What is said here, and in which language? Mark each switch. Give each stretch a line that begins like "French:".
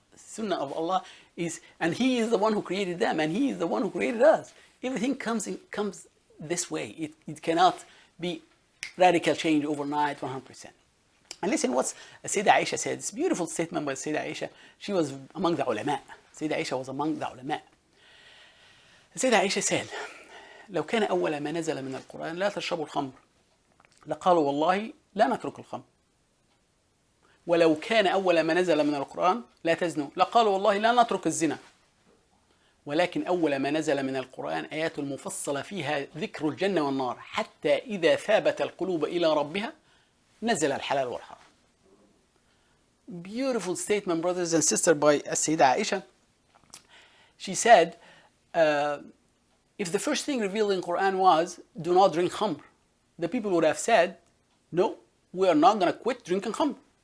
English: The sunnah of Allah is, and He is the one who created them, and He is the one who created us. Everything comes this way. It cannot be radical change overnight, 100%. And listen what Sayyidah Aisha said. This beautiful statement by Sayyidah Aisha. She was among the ulama. Sayyidah Aisha was among the ulama. Sayyidah Aisha said,
Arabic: لو كان أول ما نزل من القرآن لا تشربوا الخمر لقالوا والله لا نترك الخمر ولو كان أول ما نزل من القرآن لا تزنوا لقالوا والله لا نترك الزنا ولكن أول ما نزل من القرآن آيات المفصلة فيها ذكر الجنة والنار حتى إذا ثابت القلوب إلى ربها نزل الحلال والحرام.
English: Beautiful statement, brothers and sisters, by Sayyidah Aisha. She said, if the first thing revealed in Quran was, do not drink khamr, the people would have said, no, we are not going to quit drinking khamr.